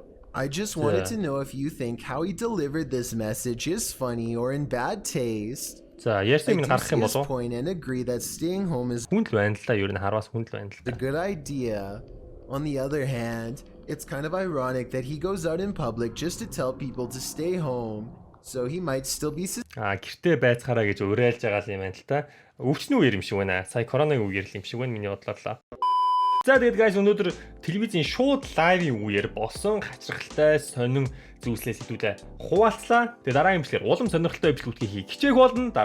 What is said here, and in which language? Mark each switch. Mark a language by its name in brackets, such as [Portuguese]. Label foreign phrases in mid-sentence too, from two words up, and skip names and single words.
[English] I just wanted to know if you think how he delivered this message is funny or in bad taste. I do see his point and agree that staying home is a good idea. On the other hand, It's kind of ironic that he goes out in public just to tell people to stay home, so he might still be [Mongolian] гэртээ байцгаараа гэж уриалж байгаа юм байна л та. Өвчнөө үер юм шиг байна. Сая коронавигийн үеэр л юм шиг байна миний бодлоор. За тэгээд guys өнөөдөр телевизийн шууд лайвын үеэр болсон хачирхалтай сонин зүйлслээс хэдүүлээ хуваалцлаа. Тэгээд дараагийн бичлэгээр улам сонирхолтой бичлэгүүдийг хийх хичээх болно.